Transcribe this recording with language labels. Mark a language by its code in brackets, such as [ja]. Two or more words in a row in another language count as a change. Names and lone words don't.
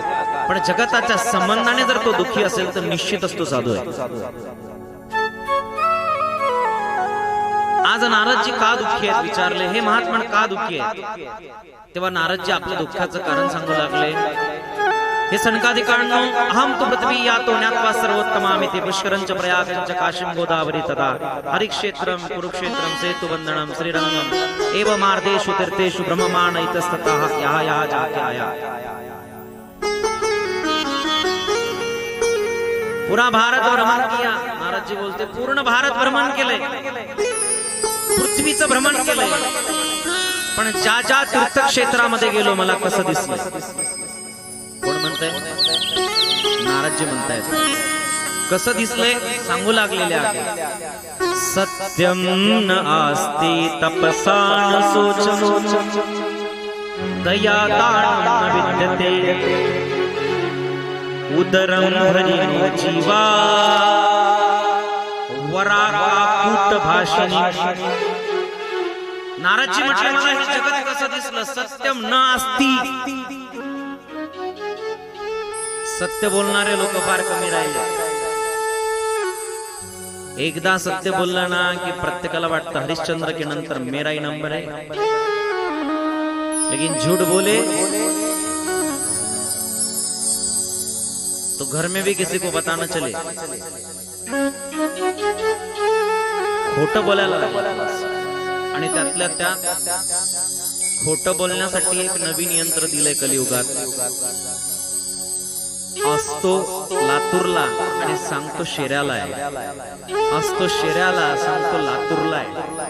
[mr] पण जगताच्या संबंधाने जर तो दुःखी असेल तर निश्चितच तो साधू आहे. आज नारदजी का दुःखी आहेत विचारले, हे महात्मा का दुःखी आहेत? तेव्हा नारदजी आपल्या दुःखाचं कारण सांगू लागले. [sa] हे सनकादिकांनो, अहम तु पृथ्वी यातो ज्ञात्वा सर्वोत्तमामिति पुष्करंच प्रयागंच काशीं गोदावरी तथा हरिक्षेत्रं कुरुक्षेत्रं सेतुबन्धनं श्रीरंगम् एव मार्गेषु तीर्थेषु ब्रह्ममाण इतस्ततः यः यः जाते आया. [hi] पूरा भारत भ्रमण किया. [mr] नारदजी बोलते, पूर्ण भारत भ्रमण केलंय, पृथ्वीचं भ्रमण केलंय, पण ज्या ज्या तीर्थक्षेत्रामध्ये गेलो मला कसं दिसलं? कोण म्हणताय? नारदजी म्हणतायत. कसं दिसलंय सांगू लागलेले आहे. [sa] सत्यम न आस्ति तपसा न सोचनो दया दानं न विद्यते उदरं हरिणो जीवा वराकाकुट भाषिणी. [mr] नारदजी म्हटले, मला हे जगत कसं दिसलं? [sa] सत्यम न आस्ति. [mr] सत्य बोलणारे लोक फार कमी राहिले. एकदा सत्य बोललं ना की प्रत्येकाला वाटतं हरिश्चंद्र के नंतर [hi] मेरा ही नंबर है. लेकिन झूठ बोले तो घर में भी किसी को पता न चले. [mr] खोटं बोलायला आणि त्यातल्या त्यात खोटं बोलण्यासाठी एक नवीन यंत्र दिलंय कलियुगात. असतो लातूरला आणि सांगतो शेऱ्याला आहे, असतो शेऱ्याला सांगतो लातूरला आहे.